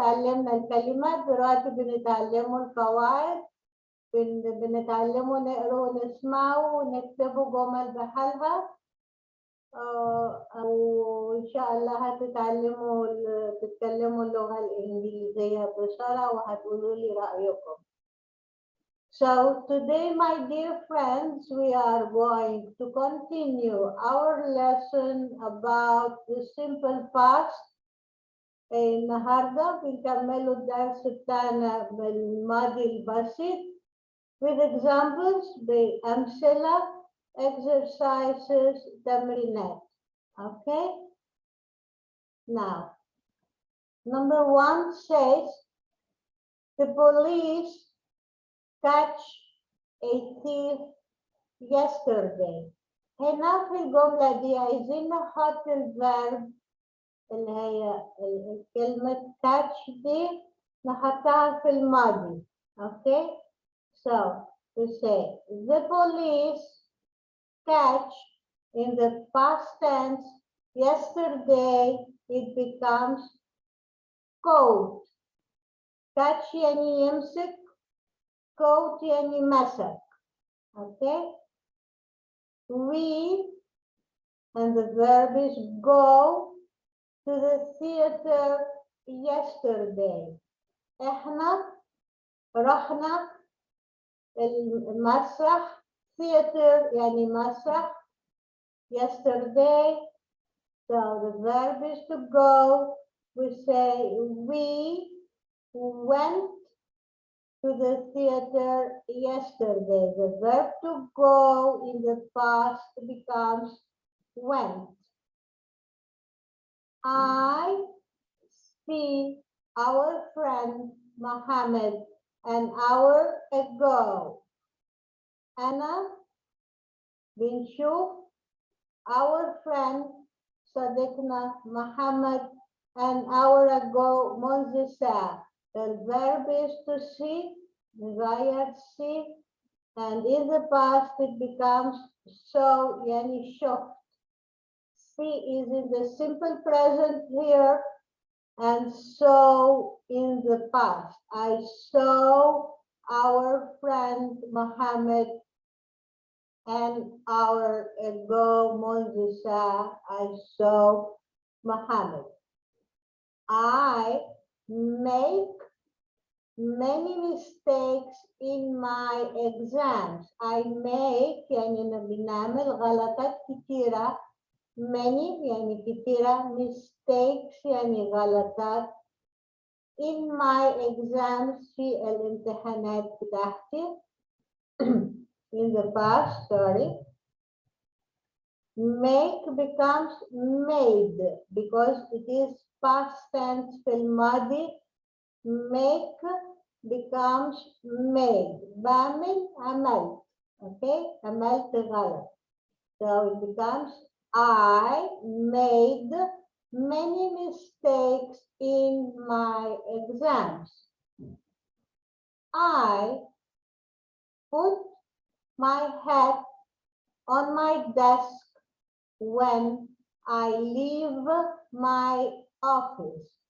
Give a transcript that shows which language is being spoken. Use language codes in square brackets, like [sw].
[ar] تعلمنا الكلمات، دلوقتي بنتعلموا القواعد، بنتعلموا نقروا ونسمعوا ونكتبوا جمل بحالها، أو إن شاء الله هتتعلموا تتكلموا اللغة الإنجليزية بسرعة وهتقولوا لي رأيكم. [en] So today, my dear friends, we are going to continue our lesson about the simple past. [ar] النهارده بنكملوا الدرس بتاعنا بالماضي البسيط with examples بأمثلة exercises تمرينات. [en] Okay? Now, number 1 says the police catch a thief yesterday. [ar] هنا في الجملة دي عايزين نحط الفيرب اللي هي كلمة catch دي نحطها في الماضي. [en] Okay? So we say the police catch in the past tense yesterday, it becomes caught. [ar] catch يعني يمسك، caught يعني مسك. [en] Okay? We, and the verb is go to the theater yesterday. [ar] احنا رحنا المسرح. theater يعني مسرح. [en] yesterday, so the verb is to go. We say we went to the theater yesterday. The verb to go in the past becomes went. I see our friend Mohammed an hour ago. [ar] أنا بنشوف our friend صديقنا محمد an hour ago منذ ساعة. [en] The verb is to see, نغير see, and in the past it becomes so يعني شفت. See is in the simple present here and so in the past. I saw our friend Mohammed an hour ago منذ ساعة I saw Muhammad. I make many mistakes in my exams. [ar] I make يعني أنا بنعمل غلطات كتيرة. Many يعني كتيرة. Mistakes يعني غلطات. In my exams في الامتحانات بتاعتي. [en] In the past, sorry. Make becomes made because it is past tense في الماضي. Make becomes made. [ar] بعمل عملت. Okay, عملت غلط. [en] So it becomes I made many mistakes in my exams. I put my hat on my desk when I leave my office.